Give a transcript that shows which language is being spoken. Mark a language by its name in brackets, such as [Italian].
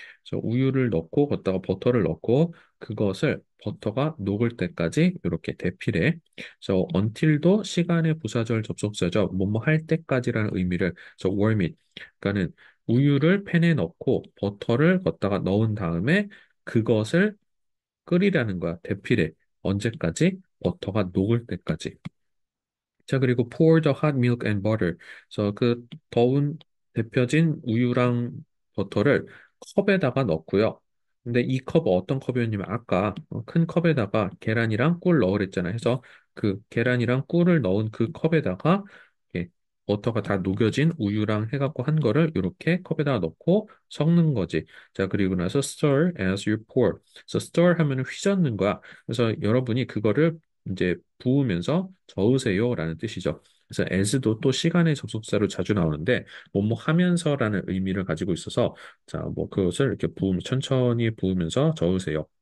[Korean] 그래서 우유를 넣고 거기다가 버터를 넣고 그것을 버터가 녹을 때까지 이렇게 대피래. 그래서 until도 시간의 부사절 접속사죠. 뭐뭐 할 때까지라는 의미를 그래서 [English] warm it. [Korean] 그러니까는 우유를 팬에 넣고 버터를 걷다가 넣은 다음에 그것을 끓이라는 거야. 대피래. 언제까지? 버터가 녹을 때까지. 자, 그리고 [English] pour the hot milk and butter. [Korean] 그래서 그 더운 데펴진 우유랑 버터를 컵에다가 넣고요. 근데 이 컵은 어떤 컵이었냐면 아까 큰 컵에다가 계란이랑 꿀 넣으랬잖아요. 해서 그 계란이랑 꿀을 넣은 그 컵에다가 이렇게 버터가 다 녹여진 우유랑 해갖고 한 거를 이렇게 컵에다가 넣고 섞는 거지. 자, 그리고 나서 [English] stir as you pour. [Korean] 그래서 stir 하면은 휘젓는 거야. 그래서 여러분이 그거를 이제 부으면서 저으세요라는 뜻이죠. 그래서 as도 또 시간의 접속사로 자주 나오는데 뭐뭐 하면서라는 의미를 가지고 있어서 자, 뭐 그것을 이렇게 천천히 부으면서 저으세요.